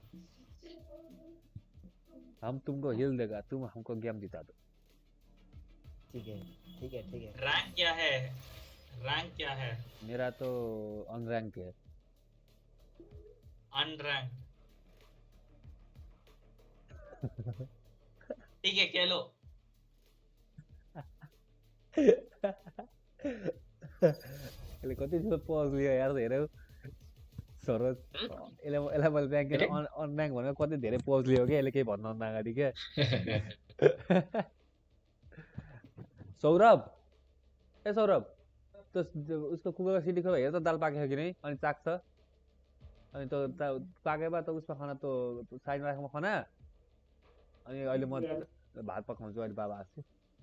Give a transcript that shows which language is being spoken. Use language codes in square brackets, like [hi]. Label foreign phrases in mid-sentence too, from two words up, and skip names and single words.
[hi] हम तुमको हिल देगा तुम हमको गेम जिता दो ठीक है ठीक है ठीक है रैंक क्या है? रैंक क्या है? मेरा तो अनरैंक है। अनरैंक। ठीक है खेलो। [ne] यसले कति जस्तो पज लियो यार धेरै सरोज यसलाई मैले ऱ्याङ्क अनऱ्याङ्क भनेर कति धेरै पज लियो क्या यसले केही भन्नुभन्दा अगाडि क्या सौरभ ए सौरभ त्यो उसको कुकुरको सिटी खोइ हेर त दाल पाकेको कि नै अनि चाख्छ अनि त्यो पाकेमा त उसमा खाना त साइडमा राखेको खाना अनि अहिले म भात पकाउँछु अहिले बाबा आएको छु